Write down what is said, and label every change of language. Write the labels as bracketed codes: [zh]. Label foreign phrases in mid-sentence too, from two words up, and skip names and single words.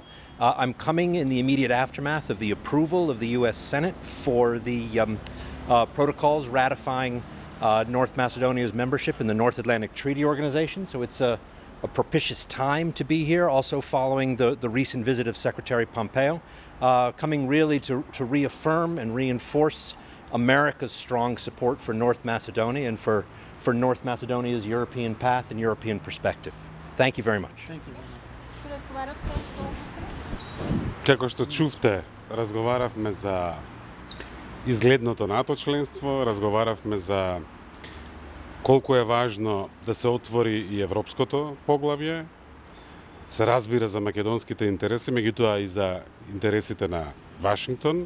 [en] I'm coming in the immediate aftermath of the approval of the US Senate for the protocols ratifying North Macedonia's membership in the North Atlantic Treaty Organization, so it's a propitious time to be here, also following the recent visit of Secretary Pompeo, coming really to reaffirm and reinforce America's strong support for North Macedonia and for North Macedonia's European path and European perspective. Thank you very much. Thank you. [mk] Што разговаравте со министрот? Како што чувте, разговаравме за изгледното НАТО членство, разговаравме за колку е важно да се отвори и европското поглавје, се разбира за македонските интереси, меѓутоа и за интересите на Вашингтон.